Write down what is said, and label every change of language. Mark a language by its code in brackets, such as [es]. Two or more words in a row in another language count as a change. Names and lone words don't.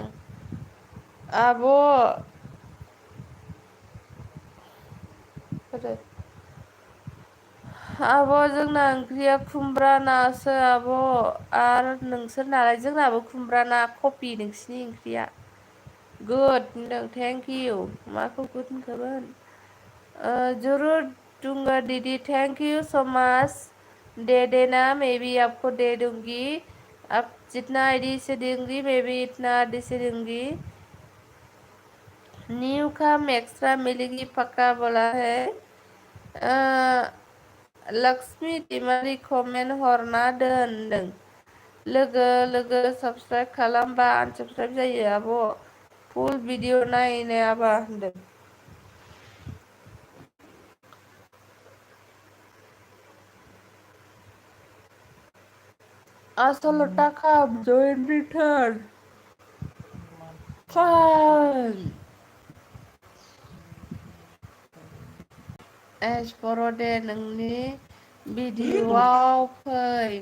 [brx] आब' आब' जोंना ओंख्रिया खुमब्रा नासो आब'। आरो नोंसोरनालाय? जोंनाबो खुमब्रा ना कपि नोंसिनि ओंख्रिया। गुड होनदों, [en] thank you. [brx] माखौ गुड होनखोमोन? [hi] जरूर दूंगा दीदी, [en] thank you so much. [hi] दे देना, मैं भी आपको दे दूंगी। आप जितना आईडी से देंगी मैं भी इतना आईडी से दूंगी। न्यू कम एक्स्ट्रा मिलेगी पक्का बोला है। [brx] लक्ष्मी टिमारी कमेन्ट हरना दोन होनदों। लोगो लोगो साबस्क्राइब खालामबा आनसाबस्क्राइब जायो आब', [en] full video [brx] नायनायाबा होनदों। आसलता खाम जइन रिटार्न फान एस बर' दे नोंनि भिडिअआव फै।